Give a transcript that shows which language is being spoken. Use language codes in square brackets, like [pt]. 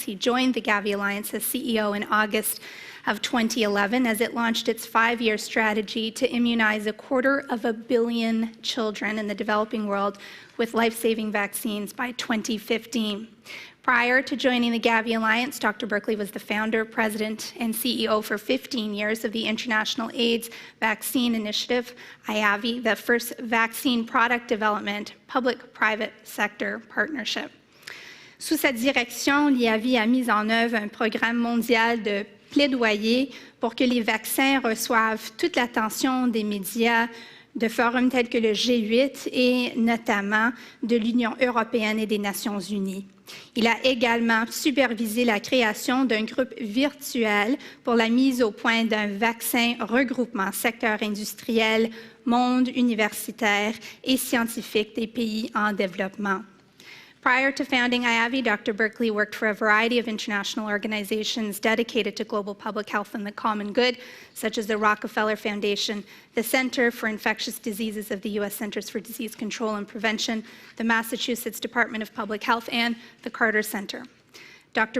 [en] He joined the Gavi Alliance as CEO in August of 2011 as it launched its 5-year strategy to immunize 250 million children in the developing world with life-saving vaccines by 2015. Prior to joining the Gavi Alliance, Dr. Berkley was the founder, president, and CEO for 15 years of the International AIDS Vaccine Initiative, IAVI, the first vaccine product development public-private sector partnership. [fr] Sous sa direction, l'IAVI a mis en œuvre un programme mondial de plaidoyer pour que les vaccins reçoivent toute l'attention des médias, de forums tels que le G8 et notamment de l'Union européenne et des Nations unies. Il a également supervisé la création d'un groupe virtuel pour la mise au point d'un vaccin regroupement secteur industriel, monde universitaire et scientifique des pays en développement. [en] Prior to founding IAVI, Dr. Berkley worked for a variety of international organizations dedicated to global public health and the common good, such as the Rockefeller Foundation, the Center for Infectious Diseases of the U.S. Centers for Disease Control and Prevention, the Massachusetts Department of Public Health, and the Carter Center. Dr.